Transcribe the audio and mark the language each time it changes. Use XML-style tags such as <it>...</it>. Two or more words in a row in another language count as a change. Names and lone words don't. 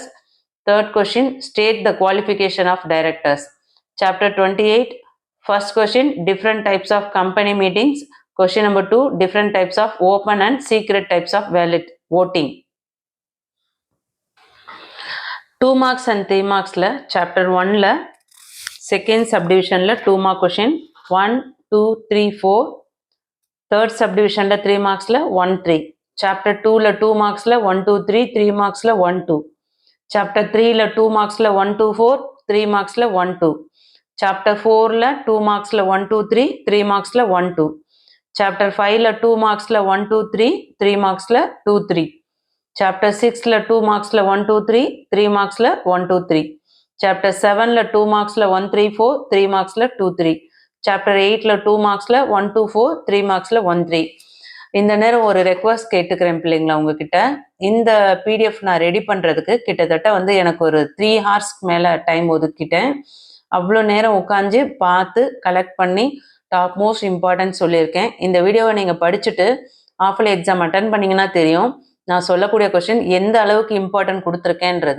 <en>Third question state the qualification of directors. Chapter 28 First question, different types of company meetings. Question number 2, different types of open and secret types of voting. 2 marks and 3 marks la chapter 1 la second subdivision la 2 mark question 1 2 3 4. Third subdivision la 3 marks la 1 3. Chapter 2 la 2 marks la 1 2 3 3 marks la 1 2. Chapter 3 la 2 marks la 1 2 4 3 marks la 1 2. Chapter 4 la 2 marks la 1 2 3 3 marks la 1 2. Chapter 5 la 2 marks la 1 2 3 3 marks la 2 3. Chapter 6 la 2 marks la 1 2 3 3 marks la 1 2 3. Chapter 7 la 2 marks la 1 3 4 3 marks la 2 3. Chapter 8 la 2 marks la 1 2 4 3 marks la 1 3.</en> <ta>இந்த நேரம் ஒரு ரெக்வஸ்ட் கேட்டுக்கிறேன் பிள்ளைங்களா உங்ககிட்ட. இந்த பிடிஎஃப் நான் ரெடி பண்ணுறதுக்கு கிட்டத்தட்ட வந்து எனக்கு ஒரு 3 hours மேலே டைம் ஒதுக்கிட்டேன். அவ்வளோ நேரம் உட்காந்து பார்த்து கலெக்ட் பண்ணி</ta> <en>top most important</en> <ta>சொல்லியிருக்கேன். இந்த வீடியோவை நீங்கள் படிச்சுட்டு</ta> <en>offline exam attend</en> <ta>பண்ணிங்கன்னா தெரியும் நான் சொல்லக்கூடிய கொஸ்டின் எந்த அளவுக்கு இம்பார்ட்டன்ட் கொடுத்துருக்கேன்றது.</ta>